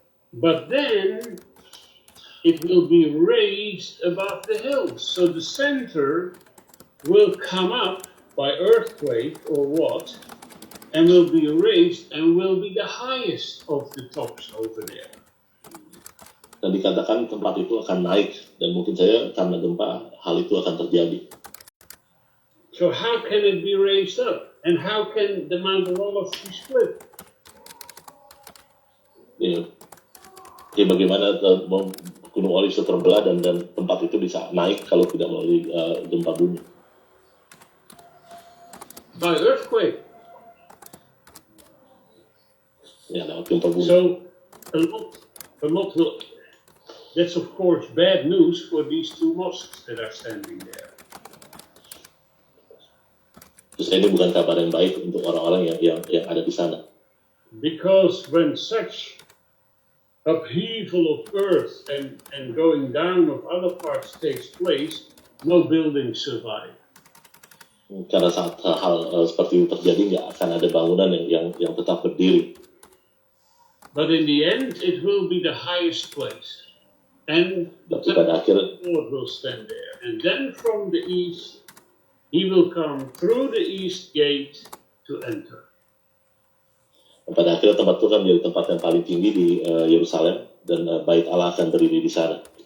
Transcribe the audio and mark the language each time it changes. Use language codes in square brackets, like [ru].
[en] But then it will be raised above the hills. So the center will come up by earthquake or what, and will be raised and will be the highest of the tops over there. [id] Dan dikatakan tempat itu akan naik, dan mungkin saja karena gempa hal itu akan terjadi. [en] So how can it be raised up? And how can the Mount of Olives be split? [id] Ya. Jadi bagaimana Gunung Olives terbelah dan tempat itu bisa naik kalau tidak melalui gempa bumi? [en] By earthquake. [id] Ya, lewat gempa bumi. [en] So a lot will. That's of course bad news for these two mosques that are standing there. [id] Terus ini bukan kabar yang baik untuk orang-orang yang ada di sana. [en] Because when such upheaval of earth and going down of other parts takes place, no buildings survive. [id] Karena saat hal seperti itu terjadi, nggak akan ada bangunan yang tetap berdiri. [en] But in the end, it will be the highest place. And the Lord will stand there. And then from the east, he will come through the east gate to enter. [id] Pada akhirnya tempat Tuhan menjadi tempat yang paling tinggi di Yerusalem, dan bait Allah akan berdiri di sana.